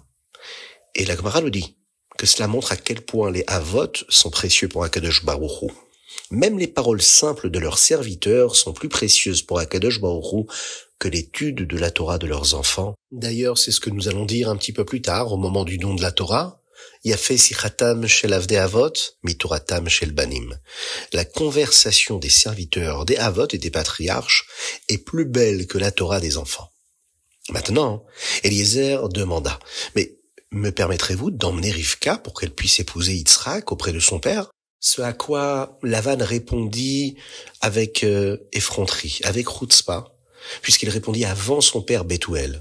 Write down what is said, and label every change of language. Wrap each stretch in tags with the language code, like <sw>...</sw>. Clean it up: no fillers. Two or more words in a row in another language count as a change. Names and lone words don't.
<fr>Et la Gemara nous dit que cela montre à quel point les Havot sont précieux pour</fr> <he>הקדוש ברוך הוא.</he> <fr>Même les paroles simples de leurs serviteurs sont plus précieuses pour</fr> <he>הקדוש ברוך הוא</he> <fr>que l'étude de la Torah de leurs enfants. D'ailleurs, c'est ce que nous allons dire un petit peu plus tard, au moment du don de la Torah.</fr> <he>יפה שיחתם של עבדי אבות, מתורתם של בנים.</he> <fr>La conversation des serviteurs des Havot et des patriarches est plus belle que la Torah des enfants. Maintenant, Eliezer demanda, « Mais me permettrez-vous d'emmener Rivka pour qu'elle puisse épouser Yitzhak auprès de son père ?» Ce à quoi Lavan répondit avec effronterie, avec chutzpah, puisqu'il répondit avant son père Bethuel.</fr>